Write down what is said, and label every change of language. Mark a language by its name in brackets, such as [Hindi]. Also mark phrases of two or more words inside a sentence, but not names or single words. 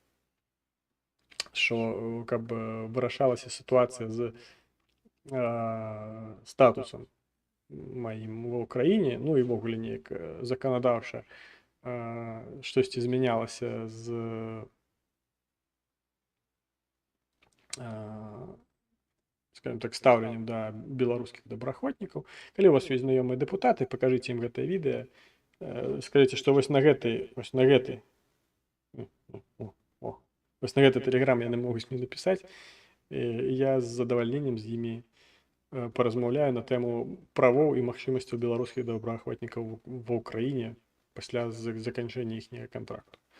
[Ukrainian] що вирішалася ситуація з статусом моїм в Україні, і в огулі ніяк законодавче щось змінялося з скажем так, ставленням до белорусских добраахвотнікаў. [Belarusian] Калі у вас ёсць знаёмыя дэпутаты, пакажыце ім гэтае відэа, скажыце, што вось на гэты тэлеграм яны могуць мне напісаць, я з задавальненнем з імі паразмаўляю на тэму правоў і магчымасцяў беларускіх добраахвотнікаў ва ўкраіне пасля заканчэння іхняга кантракту.